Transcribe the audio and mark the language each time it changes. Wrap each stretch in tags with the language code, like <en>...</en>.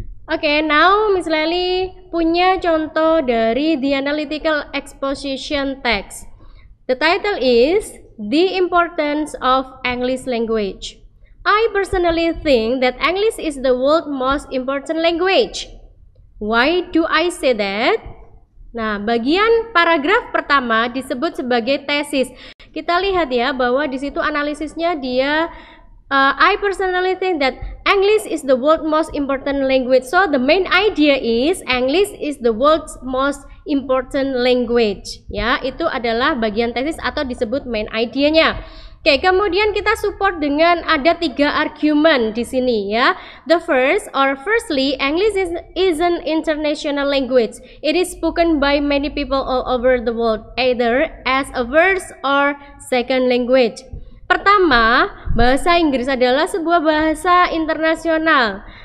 <en>Okay, now Miss Lali</en> <id>punya contoh dari</id> <en>the analytical exposition text. The title is The Importance of English Language. I personally think that English is the world's most important language. Why do I say that?</en> <id>Nah, bagian paragraf pertama disebut sebagai tesis. Kita lihat ya bahwa di situ analisisnya dia</id> <en>I personally think that English is the world's most important language. So the main idea is English is the world's most important language.</en> <id>Ya, itu adalah bagian tesis atau disebut main idea-nya. Oke, kemudian kita support dengan ada 3 argumen di sini ya.</id> <en>The firstly, English is an international language. It is spoken by many people all over the world, either as a first or second language.</en> <id>Pertama, bahasa Inggris adalah sebuah bahasa internasional.</id>